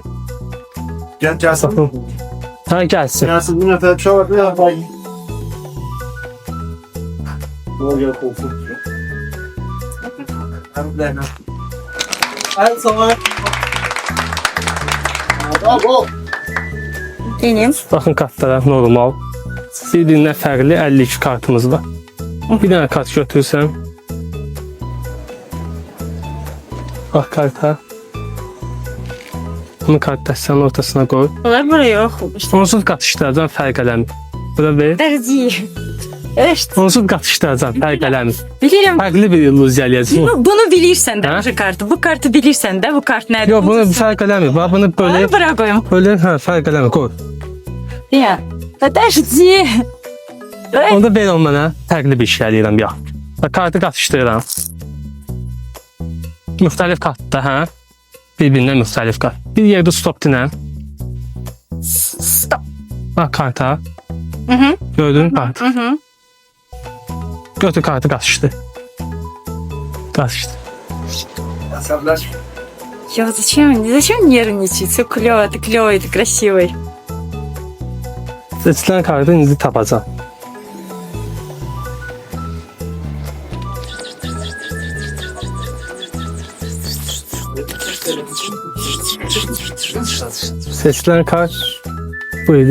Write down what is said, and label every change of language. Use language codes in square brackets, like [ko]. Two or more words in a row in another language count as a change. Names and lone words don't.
[az] Gelsin. Baxın. Hə, gəlsin. [tr] Gelsin bir nefer çok var. Ne yapayım? Ne oluyor koltuk? Her zaman. Bravo. Benim. [az] Baxın kartlara normal. Bir-birindən fərqli 52 kartımız var. Bir dənə kart götürürsən. Bax karta. Bunu kart dəstənin ortasına qoy. [tr] Onlar buraya yok. [az] Onsuz qatışdıracağam fərq eləmir. Bura ver. [tr] Tercih. Evet. [az] Onsuz qatışdıracağam fərq eləmir. Bilirim. Fərqli bir illüziya eləyəcəm. Bunu bilirsen de Ha? bu kartı. [tr] Bu kartı bilirsen de bu kart nerede? [az] Yox, bunu fərq eləmir. Bax bunu böyle [tr] Bunu bırakıyorum. [az] böyle fərq eləmir. Qoy. [ru] Ya. Подожди. [az] Onda ver onu mənə. Fərqli bir şey eləyirəm ya. Bax kartı qatışdırıram. Müxtəlif kartda, hə? Bir-birindən müxtəlif kart. Bir yerdə stop dinən. Stop. Bax karta. Hı hı. Gördün kart. Hı hı. Götür kartı qatışdı. Qatışdı. [ru] Я вот зачем нервничать? Все клево, ты клевый, ты красивый. [az] Seçilən kartı indi tapacağam. Seçilən kart bu idi.